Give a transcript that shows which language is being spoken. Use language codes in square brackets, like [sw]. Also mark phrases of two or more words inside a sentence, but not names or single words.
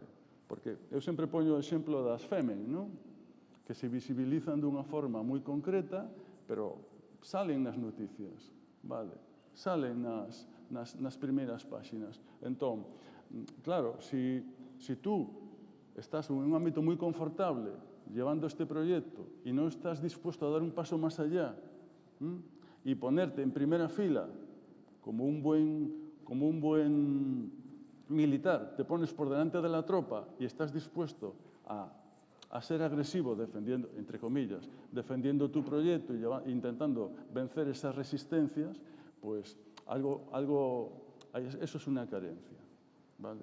[gl] Porque eu sempre poño o exemplo das Femen, non? Que se visibilizan dunha forma moi concreta, pero salen nas noticias, vale? Salen nas primeiras páxinas. Entón, claro, [es] si tú estás en un ámbito [gl] moi confortable llevando este proxecto e non estás disposto a dar un paso máis [es] allá e ponerte en primeira fila como un buen militar, te pones por delante de la tropa y estás dispuesto a ser agresivo defendiendo, entre comillas, defendiendo tu proyecto e intentando vencer esas resistencias, pues eso es una carencia, ¿vale?